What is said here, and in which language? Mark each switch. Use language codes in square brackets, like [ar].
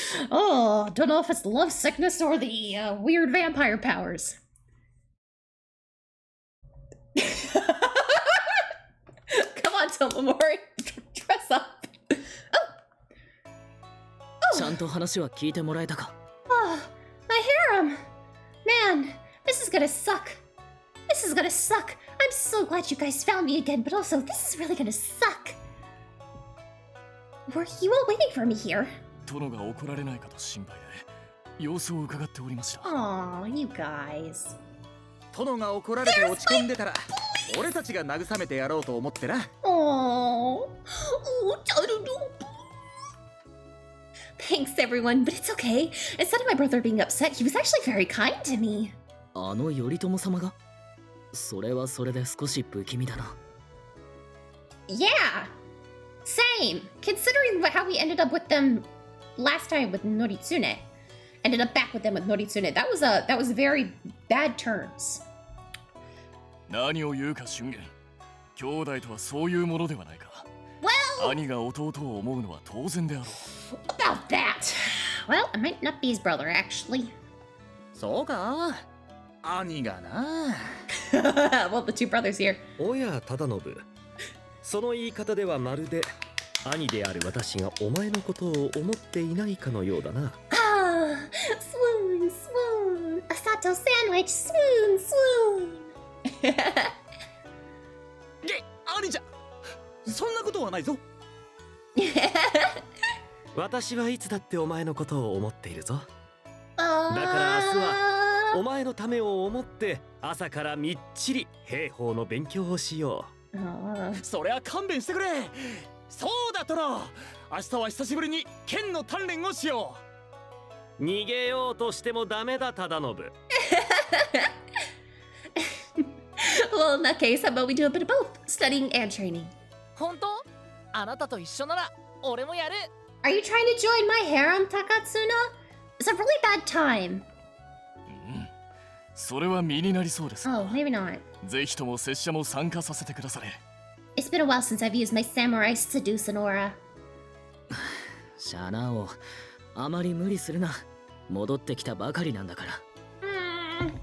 [en] Oh, don't know if it's love sickness or the weird vampire powers. Come on, Tomomori, dress up. Oh. [ja] ちゃんと話は聞いてもらえたか [en] Oh, my harem. Man, this is gonna suck. This is gonna suck. I'm so glad you guys found me again, but also this is really gonna suck. Were you all waiting for me here? [ja] 殿が怒られないかと心配で様子を伺っておりました [en] Aw, you guys. [ja] 殿が怒られて落ち込んでたら俺たちが慰めてやろうと思ってな [en] Oh, Tarudo. Thanks, everyone, but it's okay. Instead of my brother being upset, he was actually very kind to me. [ja] あの頼朝様がそれはそれで少し不気味だな [en] Yeah, same. Considering how we ended up with them last time with Noritsune, ended up back with them with Noritsune. That was very bad terms. [ja] 何を言うか俊元兄弟とはそういうものではないか [en] Well, [ja] 兄が弟を思うのは当然であろう [en] about that. Well, I might not be his brother, actually. [ja] そうか兄がな [en] Well, the two brothers here. [ja] おや忠信その言い方ではまるで兄である私がお前のことを思っていないかのようだな [en] Ah, swoon, swoon. A sato sandwich, swoon, swoon. [ja] 兄じゃそんなことはないぞ私はいつだってお前のことを思っているぞ [en] Uh, [ja] だから明日はお前のためを思って朝からみっちり兵法の勉強をしようそれは勘弁してくれそうだ殿明日は久しぶりに剣の鍛錬をしよ逃げようとしてもダメだ忠信 [en] Well, in that case, how about we do a bit of both, studying and training? [ja] 本当あなたと一緒なら俺もやる [en] Are you trying to join my harem, Takatsuna? It's a really bad time. [ja] それは身になりそうです [en] Oh, maybe not. [ja] ぜひとも拙者も参加させてくだされ [en] It's been a while since I've used my samurai seducing aura. [ja] シャナをあまり無理するな戻ってきたばかりなんだから